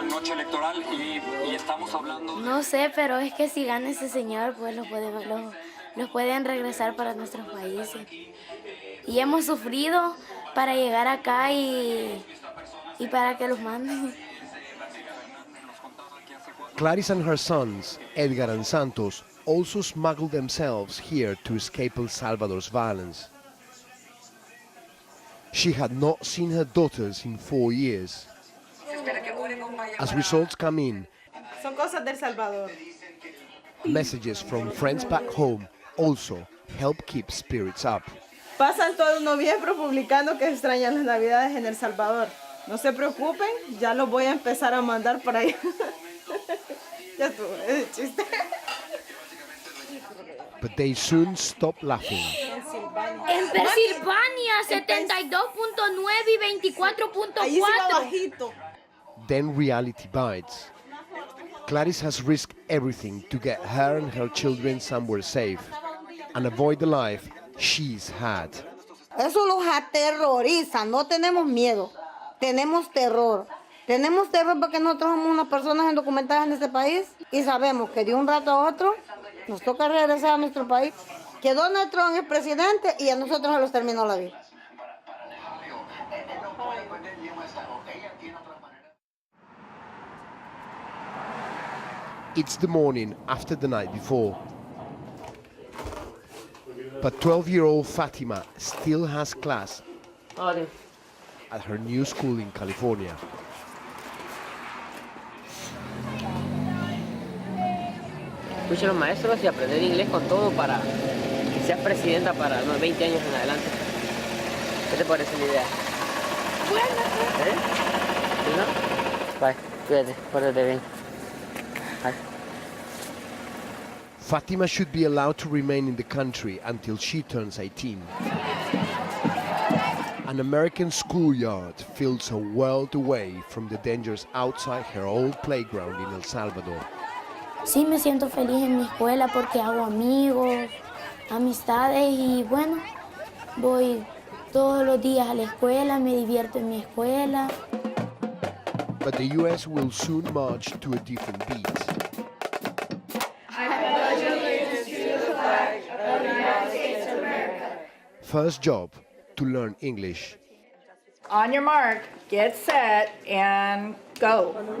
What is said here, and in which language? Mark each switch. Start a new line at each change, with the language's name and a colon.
Spanish: No sé, pero es que si gana ese señor, pues los pueden regresar para nuestros países. Y hemos sufrido para llegar acá y para que los manden.
English: Clarice and her sons, Edgar and Santos, also smuggled themselves here to escape El Salvador's violence. She had not seen her daughters in 4 years. As results come in,
Spanish: Son cosas del Salvador.
English: messages from friends back home also help keep spirits up.
Spanish: Pasan todo un noviembre publicando que extrañan las Navidades en El Salvador. No se preocupen, ya los voy a empezar a mandar para allá. Ya estuvo, ese chiste.
English: But they soon stop laughing.
Spanish: En Pensilvania, 72.9 y 24.4.
English: Then reality bites. Clarice has risked everything to get her and her children somewhere safe and avoid the life she's had.
Spanish: Eso los aterroriza, no tenemos miedo, tenemos terror. Tenemos terror porque nosotros somos unas personas indocumentadas en este país y sabemos que de un rato a otro nos toca regresar a nuestro país. Que Donald Trump es presidente y a nosotros se los terminó la vida.
English: It's the morning after the night before. But 12-year-old Fatima still has class at her new school in California.
Spanish: Escucha a los maestros y aprender inglés con todo para que seas presidenta para unos 20 años en adelante. ¿Qué te parece la idea? ¿Eh? ¿Sí, no? Bye, cuídate, pórtate bien. Bye.
English: Fatima should be allowed to remain in the country until she turns 18. An American schoolyard feels a world away from the dangers outside her old playground in El Salvador.
Spanish: Sí, me siento feliz en mi escuela porque hago amigos, amistades y bueno, voy todos los días a la escuela, me divierto en mi escuela.
English: But the US will soon march to a different beat. I pledge allegiance to the flag of the United States of America. First job, to learn English. On your mark, get set, and go.